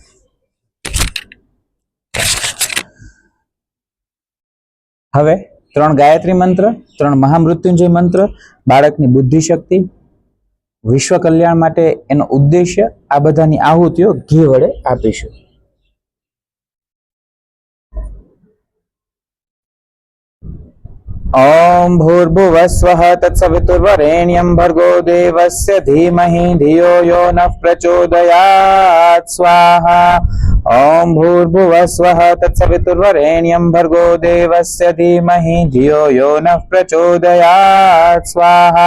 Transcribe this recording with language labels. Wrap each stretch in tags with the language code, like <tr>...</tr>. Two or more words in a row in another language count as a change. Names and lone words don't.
<gu>હવે 3 ગાયત્રી મંત્ર, 3 મહામૃત્યુંજય મંત્ર બાળકની બુદ્ધિ શક્તિ વિશ્વ કલ્યાણ માટે એનો ઉદ્દેશ્ય આ બધાની આહુતિઓ ઘી વડે આપીશું.</gu> <sa>ओम भूर्भुवस्वः तत्सवितुर्वरेण्यं भर्गो देवस्य धीमहि धियो यो नः प्रचोदयात् स्वाहा. ओम भूर्भुवस्वः तत्सवितुर्वरेण्यं भर्गो देवस्य धीमहि धियो यो नः प्रचोदयात् स्वाहा.</sa>